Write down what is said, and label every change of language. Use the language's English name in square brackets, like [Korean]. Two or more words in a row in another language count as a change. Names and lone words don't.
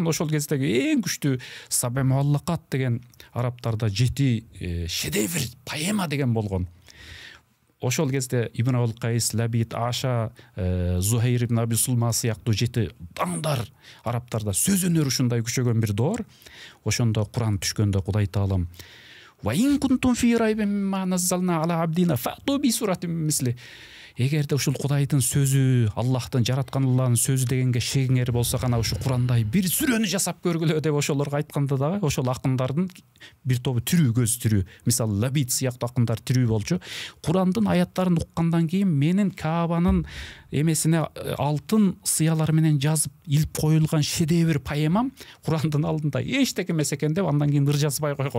[Kyrgyz] Ошол кездеги эң күчтүү Сабе Муаллакат деген арабтарда 7 шедевр поэма деген болгон. Ошол кезде Ибн Абул-Кайс, Лабид, Аша, Зухайр ибн Аби Сулма сыяктуу 7 даңдар арабтарда сөз өнөрү ушундай күчөгөн бир доор. Ошондо Куран түшкөндө Кудай Таалам [Arabic] «وإن كنتم في ريب مما نزلنا على عبدنا فأتوا بسورة مثله». [Kyrgyz] Эгерде ушул Кудайдын сөзү, Аллахтын, жараткан Аллахнын сөзү дегенге шегиңер болсо гана ушу Курандай бир сүрөнү жасап көргүлө деп ошолорго айтканда дагы ошол акындардын бир тобу тирүү, көз тирүү. Мисалы Лабид сыяктуу акындар тирүү болчу. Курандын аяттарын уккандан кийин менин Каабанын эмесине алтын сыялар менен жазып илип коюлган шедевр поэмам Курандын алдында эчтеке эмес экен деп андан кийин ыр жазбай койгон.